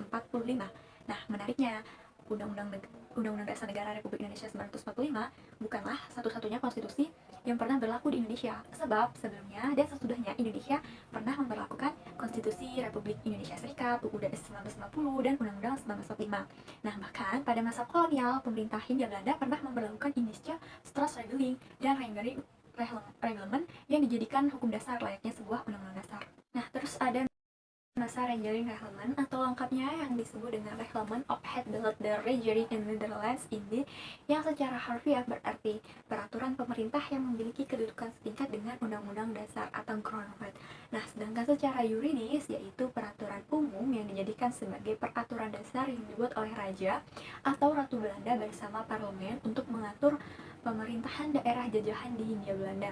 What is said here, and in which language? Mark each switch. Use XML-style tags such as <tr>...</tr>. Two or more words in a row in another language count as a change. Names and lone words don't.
<id>Nah, menariknya, Undang-Undang Dasar Negara Republik Indonesia 1945 bukanlah satu-satunya konstitusi yang pernah berlaku di Indonesia, sebab sebelumnya dan sesudahnya Indonesia pernah memberlakukan Konstitusi Republik Indonesia Serikat, UUD 1950, dan Undang-Undang 1945. Nah, bahkan pada masa kolonial, pemerintah Hindia Belanda pernah memberlakukan Indonesia Staatsregeling dan Rangering Reglement yang dijadikan hukum dasar layaknya sebuah undang-undang dasar. Nah, terus ada masa Rangering Reglement atau lengkapnya yang disebut dengan Reglement of Het Beleid der Regering in Netherlands Indie, yang secara harfiah berarti peraturan pemerintah yang memiliki kedudukan setingkat dengan Undang-Undang Dasar atau Grondwet. Nah, sedangkan secara yuridis yaitu peraturan umum yang dijadikan sebagai peraturan dasar yang dibuat oleh Raja atau Ratu Belanda bersama parlemen untuk mengatur pemerintahan daerah jajahan di Hindia Belanda.</id>